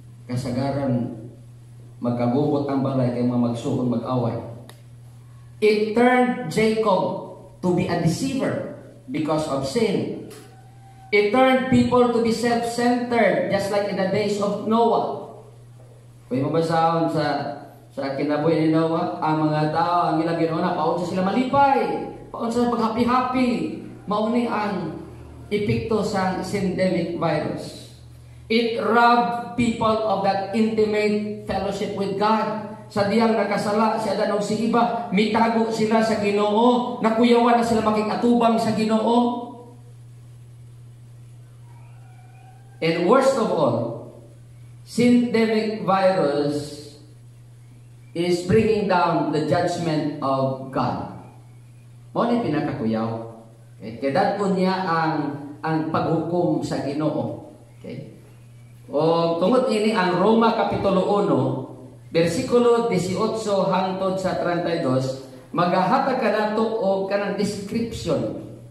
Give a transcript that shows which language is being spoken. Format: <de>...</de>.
<ceb>Kasagaran, magkagubot ang balay kay mga magsuon, mag-away.</ceb> <en>It turned Jacob to be a deceiver because of sin. It turned people to be self-centered, just like in the days of Noah.</en> <ceb>Kung mabasahon sa kinabuhi ni Noah, ang mga tao, ang ilang ginauna, paunsa sila malipay, paunsa pag happy-happy, mauni ang epekto sa syndemic virus.</ceb> <en>It robbed people of that intimate fellowship with God.</en> <ceb>Sa diyang nakasala, si Adan o si iba, mitago sila sa Ginoo, nakuyawan na sila makikatubang sa Ginoo.</ceb> <en>And worst of all, syndemic virus is bringing down the judgment of God.</en> <ceb>Mo ni pinakakuyaw. Okay? Kaya dadto niya ang paghukom sa Ginoo. Okay? O tungod ini ang Roma Kapitulo 1, versikulo 18 hangtod sa 32, maghahatag ka nato og kanang description.</ceb>